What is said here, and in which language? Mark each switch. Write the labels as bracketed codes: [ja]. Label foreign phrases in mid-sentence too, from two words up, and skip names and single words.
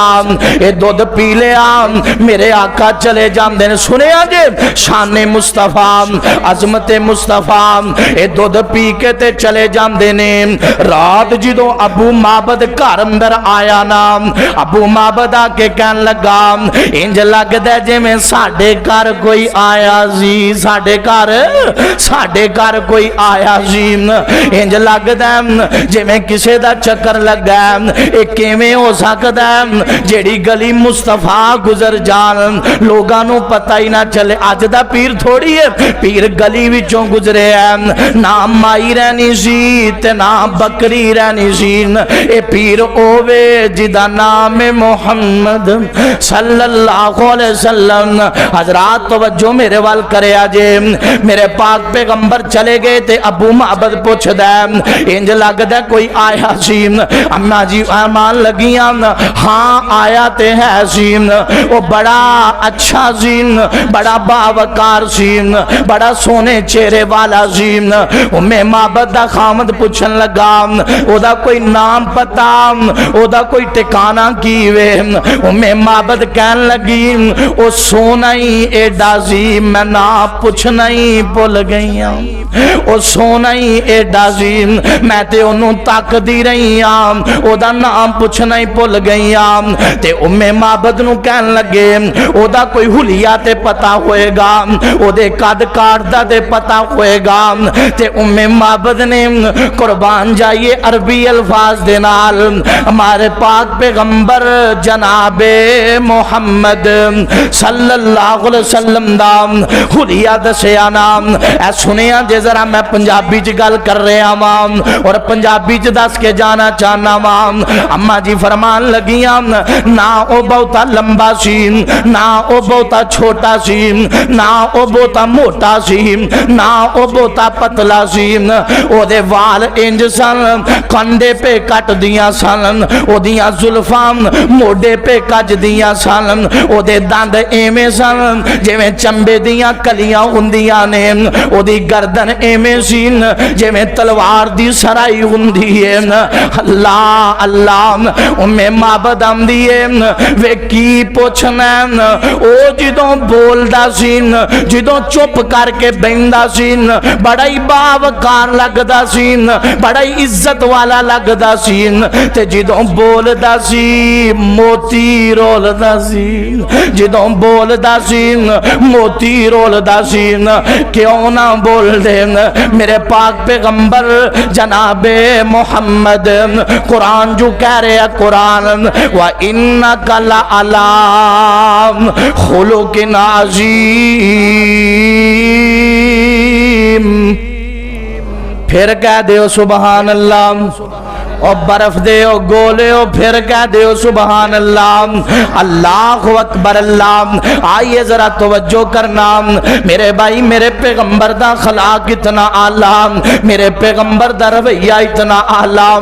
[pa] اے دودھ پی لیا, میرے آقا چلے جاندے نے. سنیا جے شان مصطفیٰ عظمت مصطفیٰ, اے دودھ پی کے تے چلے جاندے نے. رات جدوں ابو معبد گھر اندر آیا نا, ابو معبد آ کے کہن لگا انج لگدا جے میں ساڈے گھر کوئی آیا سی, ساڈے گھر کوئی آیا سی. انج لگدا جے میں کسے دا چکر لگا. اے کیویں ہو سکدا جیڑی گلی مصطفیٰ گزر جان لوگاں نو پتہ ہی نہ چلے. اج دا پیر تھوڑی ہے, پیر گلی وچوں گزرے ہے, نہ مائی رہنی سی تے نہ بکری رہنی سی. اے پیر اووے جدا نام محمد [ar] صلی اللہ علیہ وسلم۔ [pa] حضرات توجہ میرے وال کرے آجے، میرے پاک پیغمبر چلے گئے تے ابو معبد پوچھ دے انج لگ دے کوئی آیا سی، اماں جی ایمان لگیاں ہاں آیا تے ہے سی، وہ بڑا اچھا سی، بڑا باوقار سی، بڑا سونے چہرے والا سی۔ میں معبد دا خامد پوچھن لگا او دا کوئی نام پتا، او دا کوئی ٹکانہ کیوے؟ میں معبد کہن لگی او سونا ہی ایڈا سی میں نا پوچھنا ہی بھول گئیاں، او سونا ہی ایڈا سی میں تے انہوں تک دی رہی ہاں، او دا نام پوچھنا ہی بھول گئیاں۔ تے معبد نو کہن لگے او دا کوئی حلیہ تے پتا ہوئے گا، او دے قد کاٹدا تے پتا ہوئے گا۔ تے معبد نے قربان جائیے عربی الفاظ دے نال ہمارے پاک پیغمبر جناب محمد [ar] صلی اللہ علیہ وسلم [pa] دا حلیہ دسیا نام۔ اے سنیا جے ذرا میں پنجابی چ گل کر رہا ہاں اور پنجابی چ دس کے جانا چاہنا ہاں۔ اماں جی فرمان لگیاں نہ او بہتا لمبا سی، نہ او بہتا چھوٹا سی، نہ او بہتا موٹا سی، نہ او بہتا پتلا سی، او دے وال انج سن کنڈے پہ کٹ دیاں سن، او دیاں زلفاں موڈے پہ کج دیاں سن، او دے دند ایویں سن جویں چمبے دیاں کلیاں ہوندیاں نے، او دی گردن ایویں سی جویں تلوار دی سرائی ہوندی ہے۔ اللہ اللہ معبد آندی ہے وے کی پوچھنا او جدوں بولدا سی، جدوں چپ کر کے بہندا سی بڑا ہی باوقار لگدا سی، بڑا ہی عزت والا لگدا سی، تے جدوں بولدا سی موتی رولدا سی، جدوں بولدا سی موتی رولدا سی۔ کیوں نہ بول دے میرے پاک پیغمبر جناب محمد، قرآن [ur] جو کہہ رہے ہیں [pa] قرآن [ar] وَإِنَّكَ لَعَلَىٰ خُلُقٍ عَظِيمٍ۔ [pa] پھر کہہ دیو [ar] سبحان اللہ، [pa] او برف دے او گولے او پھر کہہ دیو [ar] سبحان اللہ۔ اللہ اکبر اللہ۔ [pa] آئیے ذرا توجہ کرنا میرے بھائی، میرے پیغمبر دا خلاق اتنا اعلیٰ، میرے پیغمبر دا رویہ اتنا اعلیٰ۔